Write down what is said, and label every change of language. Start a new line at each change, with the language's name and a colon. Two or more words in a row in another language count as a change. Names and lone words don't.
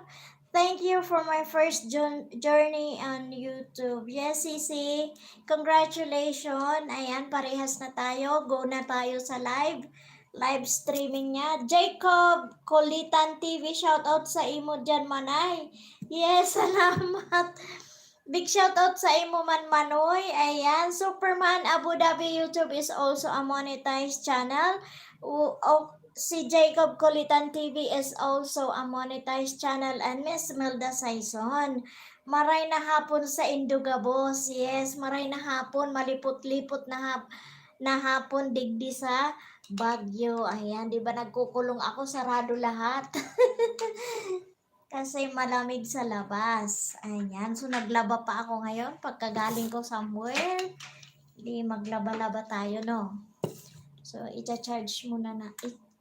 English: Thank you for my first journey on YouTube. Yes,
Filipino: Sisi. Congratulations. Ayan, parehas na tayo. Go na tayo sa live streaming niya.
Bikol: Jacob Kulitan TV,
English: shout out
Bikol: sa imo dyan, Manay. Yes, salamat.
English: Big shout out
Bikol: sa imo man Manoy. Ayan,
English: Superman Abu Dhabi YouTube is also a monetized channel. Si Jacob Kulitan TV is also a monetized channel and Miss Melda Saison.
Bikol: Maray na hapon sa Indugabos. Yes, maray na hapon, malipot-lipot na hapon digdi sa Baguio.
Filipino: Ayan, di ba nagkukulong ako, sarado lahat. Kasi malamig sa labas. Ayan. So, naglaba pa ako ngayon. Pagkagaling ko somewhere, di maglaba-laba tayo, no? So, i-charge muna na.